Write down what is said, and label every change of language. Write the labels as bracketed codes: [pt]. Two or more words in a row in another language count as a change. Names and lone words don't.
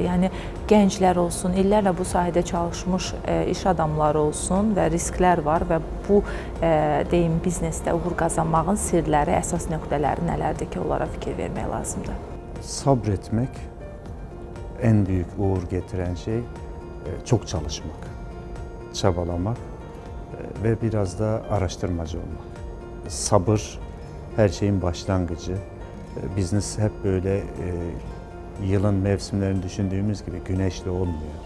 [az] Yəni gənclər olsun, illərlə bu sahədə çalışmış iş adamları olsun və risklər var və bu deyim biznesdə uğur qazanmağın sirləri, əsas nöqtələri nələrdir ki, onlara fikir vermək lazımdır? [tr] Sabretmek en büyük uğur getiren şey çok çalışmak, çabalamak ve biraz da araştırmacı olmak. Sabır her şeyin başlangıcı. Business hep böyle yılın mevsimlerini düşündüğümüz gibi güneşli olmuyor.